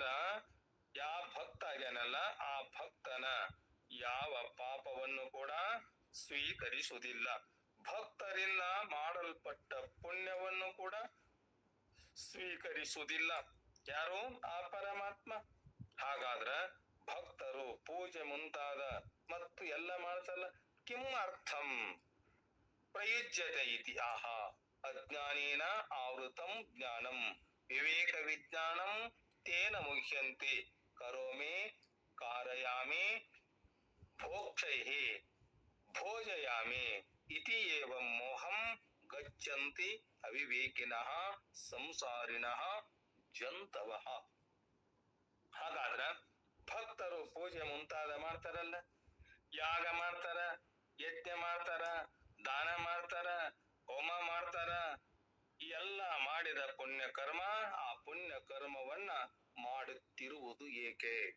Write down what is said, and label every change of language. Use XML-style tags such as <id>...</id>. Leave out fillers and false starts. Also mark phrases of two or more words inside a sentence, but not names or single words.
<kn>ಯಾವ ಭಕ್ತ ಆಗ್ಯಾನಲ್ಲ ಆ ಭಕ್ತನ ಯಾವ ಪಾಪವನ್ನು ಕೂಡ ಸ್ವೀಕರಿಸುವುದಿಲ್ಲ. ಭಕ್ತರಿಂದ ಮಾಡಲ್ಪಟ್ಟ ಪುಣ್ಯವನ್ನು ಕೂಡ ಸ್ವೀಕರಿಸುವುದಿಲ್ಲ. ಯಾರು? ಆ ಪರಮಾತ್ಮ. ಹಾಗಾದ್ರ ಭಕ್ತರು ಪೂಜೆ ಮುಂತಾದ ಮತ್ತು ಎಲ್ಲ ಮಾಡ್ತಲ್ಲ,</kn> <sa>ಕಿಂ ಅರ್ಥಂ ಪ್ರಯುಜ್ಯತೆ ಇತಿ ಆಹ ಅಜ್ಞಾನೇನ ಆವೃತಂ ಜ್ಞಾನಂ ವಿವೇಕ ವಿಜ್ಞಾನಂ ತೇನ ಮುಹ್ಯಂತೆ ಕರೋಮಿ ಕಾರಯಾಮಿ ಭೋಕ್ಷೈಃ ಭೋಜಯಾಮಿ ಇತಿ ಏವಂ ಮೋಹಂ ಗಚ್ಚಂತಿ ಅವಿವೇಕಿನಃ ಸಂಸಾರಿಣಃ ಜಂತವಃ.</sa> <kn>ಹಾಗಾದ್ರ ಭಕ್ತರು ಪೂಜೆ ಮುಂತಾದ ಮಾಡ್ತಾರಲ್ಲ, ಯಾಗ ಮಾಡ್ತಾರ, ಯಜ್ಞ ಮಾಡ್ತಾರ, ದಾನ ಮಾಡ್ತಾರ, ಹೋಮ ಮಾಡ್ತಾರ, ಈ ಎಲ್ಲ ಮಾಡಿದ ಪುಣ್ಯ ಕರ್ಮ, ಆ ಪುಣ್ಯ ಕರ್ಮವನ್ನ ಮಾಡುತ್ತಿರುವುದು ಏಕೆ?</kn>